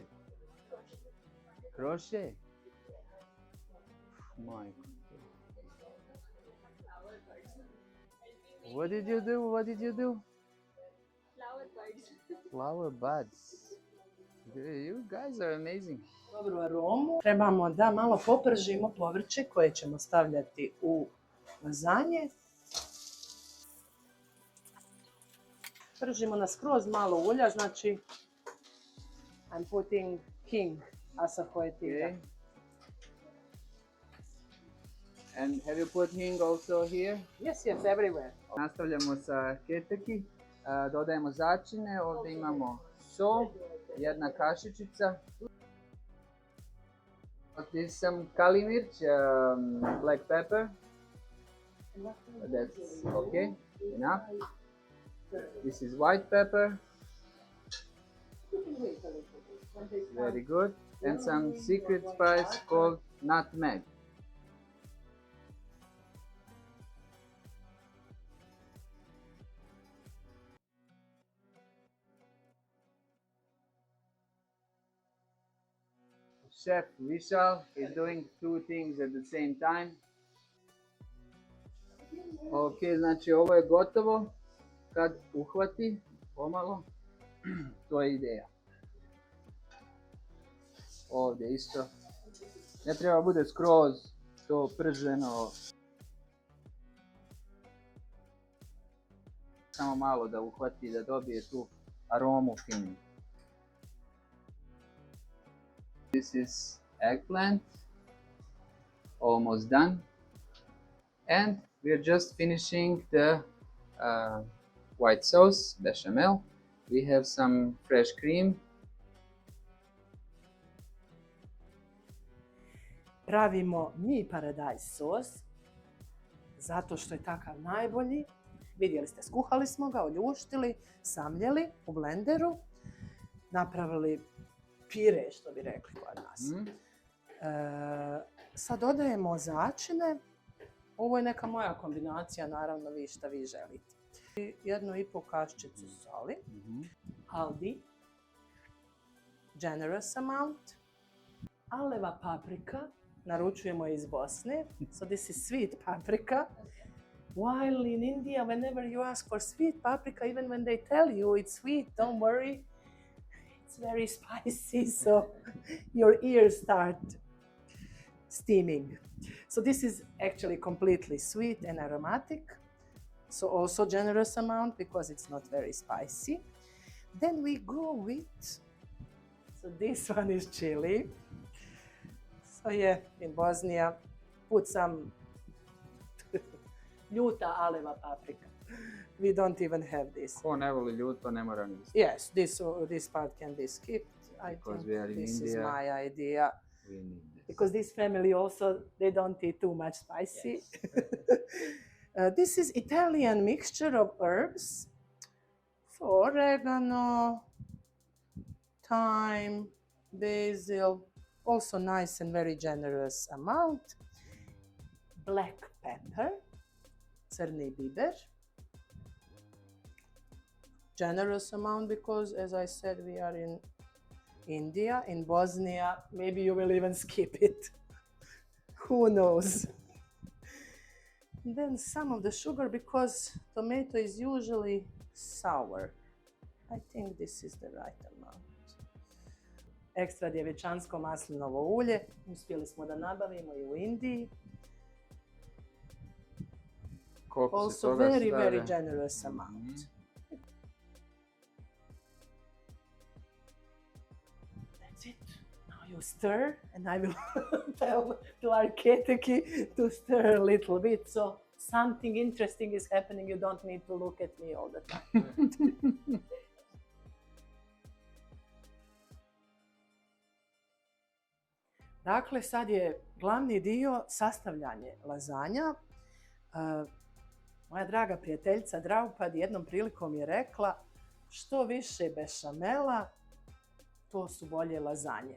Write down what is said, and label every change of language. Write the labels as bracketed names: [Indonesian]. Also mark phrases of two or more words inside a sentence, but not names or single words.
[English] Crochet? My God. What did you do? What did you do? Flower buds. Flower buds. You guys are amazing. [Bosnian] Dobru aromu. Trebamo da malo popržimo povrće koje ćemo stavljati u lazanje. Pržimo na skroz malo ulja, znači [English] I'm putting king as a poetica. Okay. And have you put hing also here? Yes, yes, everywhere. [Bosnian] Nastavljamo sa keteki. Dodajemo začine. Ovdje imamo sol, jedna kašičica. [English] This is some [Hindi] काली मिर्च, [English] black pepper. That's okay, enough. This is white pepper. Very good. And some secret spice called nutmeg. Chef Vishal is doing two things at the same time. [Bosnian] Ok, znači ovo je gotovo. Kad uhvati pomalo, to je ideja. Ovdje isto. Ne treba bude skroz to prženo. Samo malo da uhvati, da dobije tu aromu finu. [English] This is eggplant, almost done. And we're just finishing the white sauce, bechamel. We have some fresh cream. [Bosnian] Pravimo mi paradajz sos, zato što je takav najbolji. Vidjeli ste, skuhali smo ga, oljuštili, samljeli u blenderu, napravili pire, što bi rekli kod nas. Sad dodajemo začine. Ovo je neka moja kombinacija, naravno vi šta vi želite. 1,5 kaščicu soli, [English] haldi, generous amount, [Bosnian] aleva paprika, naručujemo iz Bosne, [English] so this is sweet paprika. While in India, whenever you ask for sweet paprika, even when they tell you it's sweet, don't worry, it's very spicy, so your ears start steaming. So this is actually completely sweet and aromatic. So also generous amount because it's not very spicy. Then we go with, so this one is chili. So yeah, in Bosnia, put some [Bosnian] ljuta aleva paprika. [English] We don't even have this. [Bosnian] Ko ne voli ljuto, ne mora ni. [English] Yes, this part can be skipped. I Because think we are in this is India. my idea. We need this. Because this family also, they don't eat too much spicy. Yes. This is Italian mixture of herbs. So oregano, thyme, basil, also nice and very generous amount. Black pepper, [Bosnian] crni biber. [English] Generous amount because, as I said, we are in India, in Bosnia, maybe you will even skip it. Who knows? Then some of the sugar because tomato is usually sour. I think this is the right amount. [Bosnian] Ekstra djevičansko maslinovo ulje. Uspjeli smo da nabavimo i u Indiji. Koliko se [English] Also [Bosnian] toga [English] very, [Bosnian] stavlja? [English] very generous amount. That's it. Now you stir and I will tell to our keteki to stir a little bit. So something interesting is happening. You don't need to look at me all the time. [Bosnian] Dakle, sad je glavni dio sastavljanje lazanja. Moja draga prijateljica Draupad jednom prilikom je rekla što više bešamela, to su bolje lazanje.